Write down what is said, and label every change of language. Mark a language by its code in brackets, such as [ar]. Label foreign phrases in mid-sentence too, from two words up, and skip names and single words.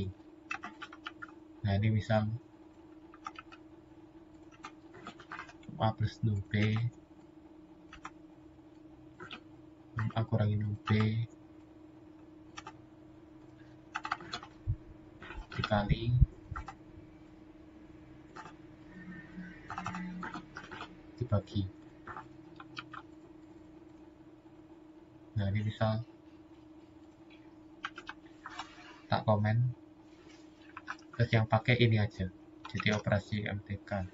[id] Nah, ini misal A plus num B, num A kurangi num B, dikali dibagi. Nah, ini misal tak komen, terus yang pakai ini aja, jadi operasi MTK.